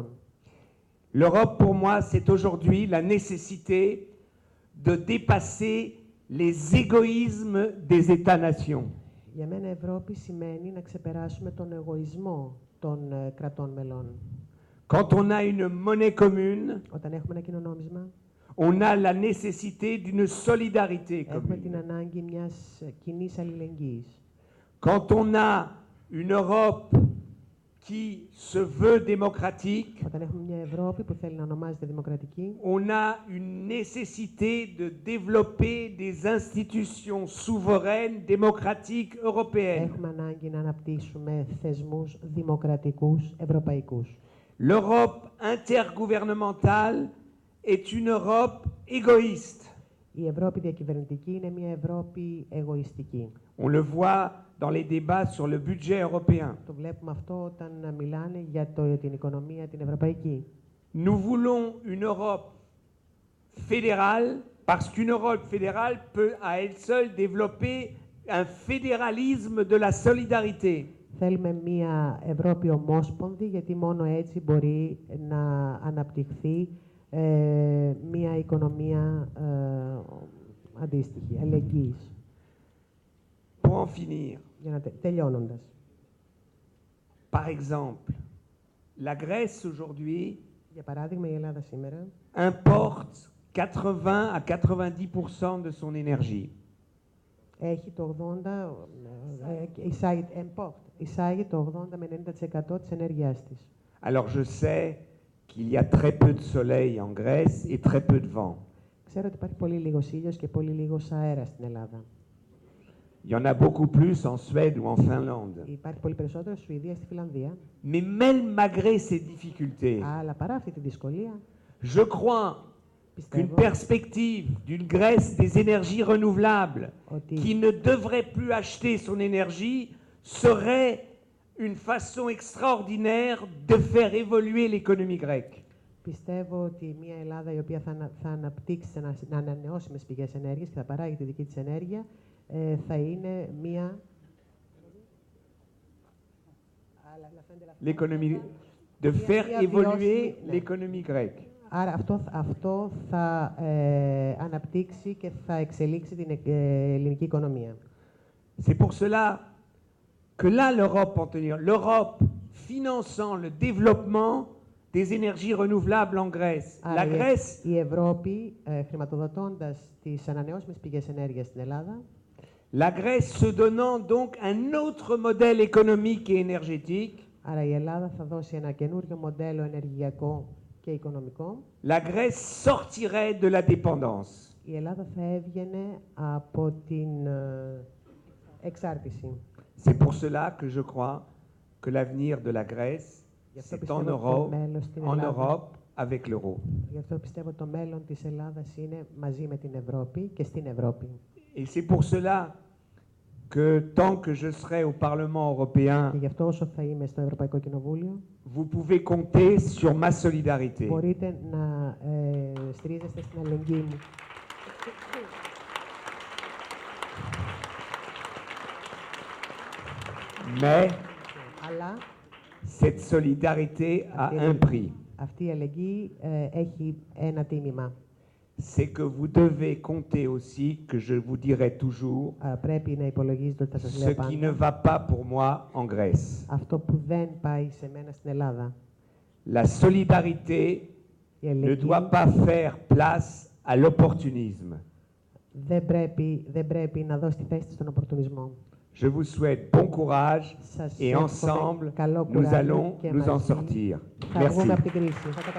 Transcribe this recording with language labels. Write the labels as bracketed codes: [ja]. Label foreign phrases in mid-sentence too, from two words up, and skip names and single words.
[fr] L'Europe, pour moi, c'est aujourd'hui la nécessité de dépasser les égoïsmes des États-nations. [el] Για μένα Ευρώπη σημαίνει να ξεπεράσουμε τον εγωισμό των κρατών μελών. [fr] Quand on a une monnaie commune, [el] Όταν έχουμε ένα κοινό νόμισμα, [fr] on a la nécessité d'une solidarité [el] έχουμε την [fr] commune. [el] ανάγκη μιας κοινής αλληλεγγύης. [fr] Quand on a une Europe qui se veut démocratique, [el] Όταν έχουμε μια Ευρώπη που θέλει να ονομάζεται δημοκρατική, [fr] on a une nécessité de développer des institutions souveraines, démocratiques, européennes. [el] έχουμε ανάγκη να αναπτύσσουμε θεσμούς δημοκρατικούς, ευρωπαϊκούς. [fr] L'Europe intergouvernementale est une Europe égoïste. [el] Η Ευρώπη διακυβερνητική είναι μια Ευρώπη εγωιστική. [fr] On le voit dans les débats sur le budget européen. [el] Το βλέπουμε αυτό όταν μιλάνε για την οικονομία την ευρωπαϊκή. [fr] Nous voulons une Europe fédérale parce qu'une Europe fédérale peut à elle seule développer un fédéralisme de la solidarité. [el] Θέλουμε μια Ευρώπη ομόσπονδη, γιατί μόνο έτσι μπορεί να αναπτυχθεί μια οικονομία αντίστοιχη, αλληλεγγύης. [fr] Pour en finir, [el] Τελειώνοντας. [fr] par exemple, la Grèce aujourd'hui [el] Για παράδειγμα, η Ελλάδα σήμερα [fr] importe 80 à 90% de son énergie. [el] έχει το 80, εισάγει το 80 με 90% της ενέργειάς της. [fr] Alors je sais qu'il y a très peu de soleil en Grèce et très peu de vent. [el] Ξέρω ότι υπάρχει πολύ λίγος ήλιος και πολύ λίγος αέρας στην Ελλάδα. [fr] Il y en a beaucoup plus en Suède ou en Finlande. [el] Υπάρχει πολύ περισσότερο στη Σουηδία, στη Φιλανδία. [fr] Mais même malgré ces difficultés, [el] Αλλά παρά αυτή τη δυσκολία, [fr] je crois qu'une perspective d'une Grèce des énergies renouvelables qui ne devrait plus acheter son énergie serait une façon extraordinaire de faire évoluer l'économie grecque. [el] Πιστεύω ότι μια Ελλάδα η οποία θα αναπτύξει σε ανανεώσιμες πηγές ενέργειας και θα παράγει τη δική της ενέργεια θα είναι μια... [fr] L'économie, de faire évoluer l'économie grecque. [el] Άρα αυτό θα αναπτύξει και θα εξελίξει την ελληνική οικονομία. [fr] C'est pour cela que là, l'Europe en tenir, l'Europe finançant le développement des énergies renouvelables en Grèce. La Grèce, [el] η Ευρώπη χρηματοδοτώντας τις ανανεώσιμες πηγές ενέργειας στην Ελλάδα. [fr] La Grèce se donnant donc un autre modèle économique et énergétique. [el] Άρα η Ελλάδα θα δώσει ένα καινούριο μοντέλο ενεργειακό και οικονομικό. [fr] La Grèce sortirait de la dépendance. [el] Η Ελλάδα θα έβγαινε από την εξάρτηση. [fr] C'est pour cela que je crois que l'avenir de la Grèce, c'est en Europe, avec l'euro. [el] Γι' αυτό πιστεύω το μέλλον της Ελλάδας είναι μαζί με την Ευρώπη και στην Ευρώπη. [fr] Et c'est pour cela que tant que je serai au Parlement européen, [el] και γι' αυτό όσο θα είμαι στο Ευρωπαϊκό Κοινοβούλιο, [fr] vous pouvez compter sur ma solidarité. [el] Μπορείτε να στηρίζεστε στην αλληλεγγύη μου. [fr] Mais [el] Αλλά [fr] cette solidarité a un prix. [el] Αυτή η αλληλεγγύη έχει ένα τίμημα. [fr] C'est que vous devez compter aussi que je vous dirai toujours [el] πρέπει να υπολογίζετε ότι θα σας λέω [fr] ce qui ne va pas pour moi en Grèce. [el] Αυτό που δεν πάει σε μένα στην Ελλάδα. [fr] La solidarité ne doit pas faire place à l'opportunisme. [el] Δεν πρέπει να δώσει τη θέση στον οπορτουνισμό. [fr] Je vous souhaite bon courage et ensemble, nous allons nous en sortir. Merci.